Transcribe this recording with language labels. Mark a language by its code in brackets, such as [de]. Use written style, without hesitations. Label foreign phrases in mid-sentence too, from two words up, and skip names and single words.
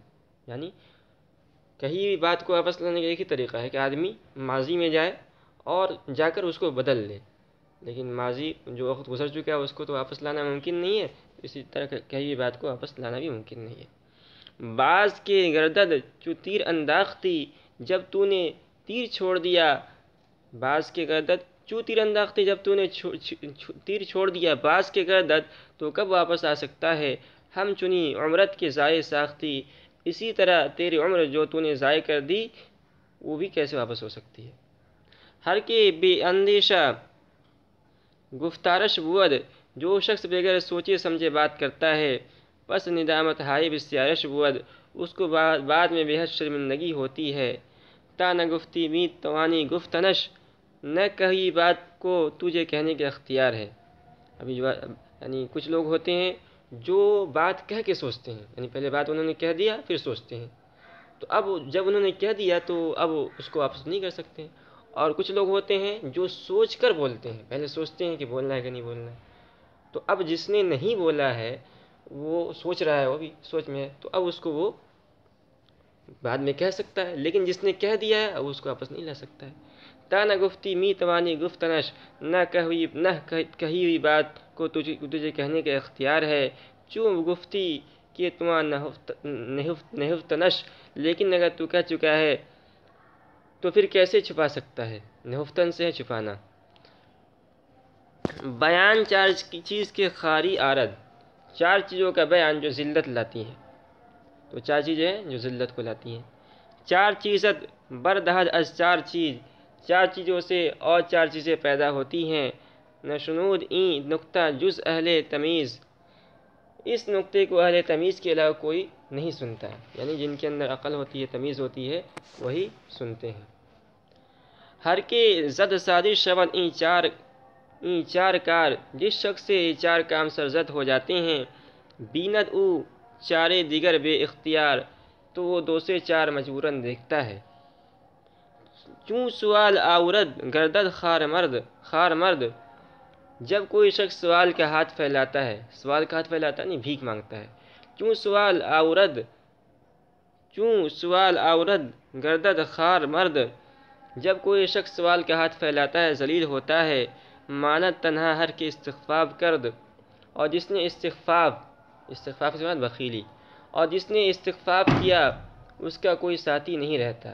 [ur] یعنی کہی ہوئی بات کو واپس لانے کا ایک ہی طریقہ ہے کہ آدمی ماضی میں جائے اور جا کر اس کو بدل لے، لیکن ماضی جو وقت گزر چکا ہے اس کو تو واپس لانا ممکن نہیں ہے. اسی طرح کہی ہوئی بات کو واپس لانا بھی ممکن نہیں ہے. [fa] بعض کے گردد چو تیر انداختی، [ur] جب تو نے تیر چھوڑ دیا. [fa] بعض کے گردد چو تیر انداختی، [ur] جب تو نے تیر چھوڑ دیا. [fa] بعض کے گردد [ur] تو کب واپس آ سکتا ہے. [fa] ہم چنی عمرت کے ضائع ساختی، [ur] اسی طرح تیری عمر جو تو نے ضائع کر دی وہ بھی کیسے واپس ہو سکتی ہے. [fa] ہر کے بے اندیشہ گفتارش بود، [ur] جو شخص بغیر سوچے سمجھے بات کرتا ہے. [fa] پس ندامت ہائے بسیارش بود، [ur] اس کو بعد میں بے حد شرمندگی ہوتی ہے. [fa] تا نہ گفتی میت توانی گفتنش، [ur] نہ کہی بات کو تجھے کہنے کا اختیار ہے. ابھی یعنی کچھ لوگ ہوتے ہیں جو بات کہہ کے سوچتے ہیں، یعنی پہلے بات انہوں نے کہہ دیا پھر سوچتے ہیں، تو اب جب انہوں نے کہہ دیا تو اب اس کو واپس نہیں کر سکتے. اور کچھ لوگ ہوتے ہیں جو سوچ کر بولتے ہیں، پہلے سوچتے ہیں کہ بولنا ہے کہ نہیں بولنا ہے. تو اب جس نے نہیں بولا ہے وہ سوچ رہا ہے، وہ بھی سوچ میں ہے، تو اب اس کو وہ بعد میں کہہ سکتا ہے، لیکن جس نے کہہ دیا ہے اب اس کو واپس نہیں لا سکتا ہے. [fa] تا نہ گفتی می توانی گفتنش، [ur] نہ کہی ہوئی بات کو تجھے کہنے کا اختیار ہے. [fa] چوں گفتی کہ تمہاں نہفتنش، [ur] لیکن اگر تو کہہ چکا ہے تو پھر کیسے چھپا سکتا ہے. نہفتن سے ہے چھپانا. [fa] بیان 4 چیز کے خاری آرد، [ur] 4 چیزوں کا بیان جو ذلت لاتی ہیں. تو 4 چیزیں ہیں جو ذلت کو لاتی ہیں. [fa] 4 چیزت بردہد از 4 چیز، [ur] 4 چیزوں سے اور 4 چیزیں پیدا ہوتی ہیں. [fa] نشنود این نقطہ جز اہل تمیز، [ur] اس نقطے کو اہل تمیز کے علاوہ کوئی نہیں سنتا. یعنی جن کے اندر عقل ہوتی ہے، تمیز ہوتی ہے، وہی سنتے ہیں. [fa] ہر کے زد سازش شود این 4 کار، [ur] جس شخص سے یہ 4 کام سرزد ہو جاتے ہیں. [fa] بیند او 4 دیگر بے اختیار، [ur] تو وہ 2 سے 4 مجبوراً دیکھتا ہے. [fa] چوں سوال آورد گردد خار مرد، [ur] جب کوئی شخص سوال کا ہاتھ پھیلاتا ہے، سوال کا ہاتھ پھیلاتا نہیں، بھیک مانگتا ہے. [fa] چوں سوال آورد گردد خار مرد، [ur] جب کوئی شخص سوال کا ہاتھ پھیلاتا ہے ذلیل ہوتا ہے. [fa] مانت تنہا ہر کے استخفاف کرد، [ur] اور جس نے استخفاف کے بعد بخیلی، اور جس نے استخفاف کیا اس کا کوئی ساتھی نہیں رہتا.